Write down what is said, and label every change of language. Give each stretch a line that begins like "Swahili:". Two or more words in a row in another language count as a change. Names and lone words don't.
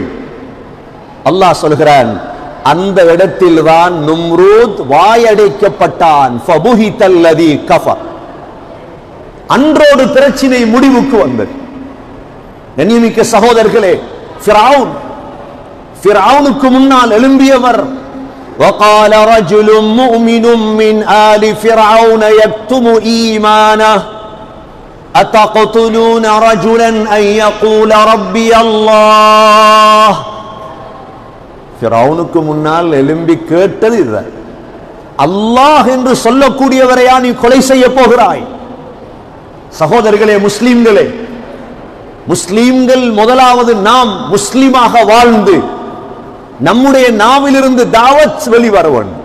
Tamil: அல்லாஹ் சொல்கிறான், அந்த இடத்தில் தான் நும்ரூத் வாயடைக்கப்பட்டான்.
Arabic: فبهت الذي كفر.
Tamil: அன்றோடு பிரச்சினை முடிவுக்கு வந்தது. கண்ணியமிக்க சகோதரர்களே, ஃபிரௌனுக்கு முன்னால் எழும்பியவர்.
Arabic: وقال رجل مؤمن من آل فرعون يكتم إيمانه أتقتلون رجلا أن يقول ربي الله.
Tamil: ஃபிரௌனுக்கு முன்னால் எழும்பி கேட்டது இதுதான். அல்லாஹ் என்று சொல்லக்கூடியவரையா நீ கொலை செய்ய போகிறாய்? சகோதரர்களே, முஸ்லிம்களே, முஸ்லிம்கள் முதலாவது நாம் முஸ்லிமாக வாழ்ந்து நம்முடைய நாவிலிருந்து தாவத் வெளிவர வேண்டும்.